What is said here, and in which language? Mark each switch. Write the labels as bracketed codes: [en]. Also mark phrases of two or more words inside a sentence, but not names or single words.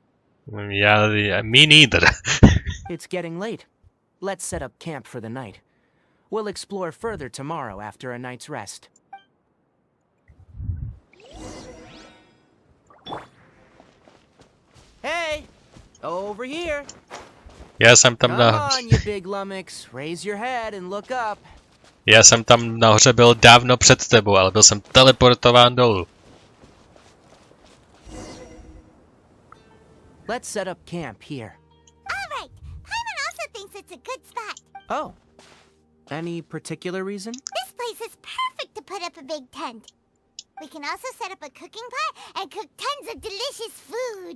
[en] Yeah, me neither. It's getting late. Let's set up camp for the night. We'll explore further tomorrow after a night's rest. Hey! Over here! [cs] Já jsem tam [en] Come on, you big lummox. Raise your head and look up. [cs] Já jsem tam nahoře byl dávno před tebou, ale byl jsem teleportován dolů. [en] Let's set up camp here. All right. Paimon also thinks it's a good spot. Oh. Any particular reason? This place is perfect to put up a big tent. We can also set up a cooking pot and cook tons of delicious food.